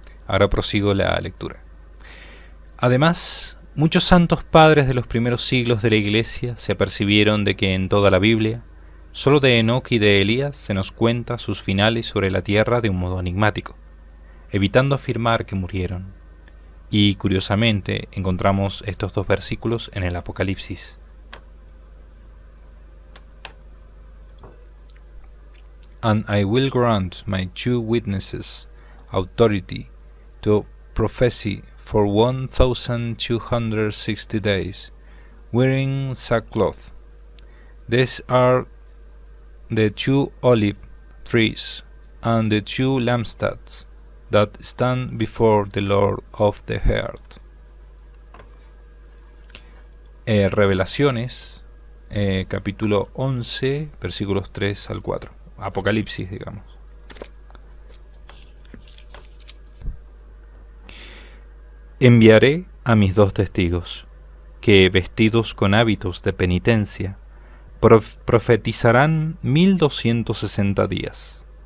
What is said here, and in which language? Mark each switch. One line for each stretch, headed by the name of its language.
Spanish: Ahora prosigo la lectura. Además, muchos santos padres de los primeros siglos de la Iglesia se apercibieron de que en toda la Biblia, solo de Enoc y de Elías se nos cuenta sus finales sobre la tierra de un modo enigmático, evitando afirmar que murieron. Y curiosamente encontramos estos dos versículos en el Apocalipsis.
English: And I will grant my two witnesses authority to prophesy for 1260 days, wearing sackcloth. These are the two olive trees and the two lampstands that stand before the Lord of the earth.
Spanish: Revelaciones, capítulo 11, versículos 3 al 4. Apocalipsis, digamos. Enviaré a mis 2 testigos, que vestidos con hábitos de penitencia, profetizarán 1260 días.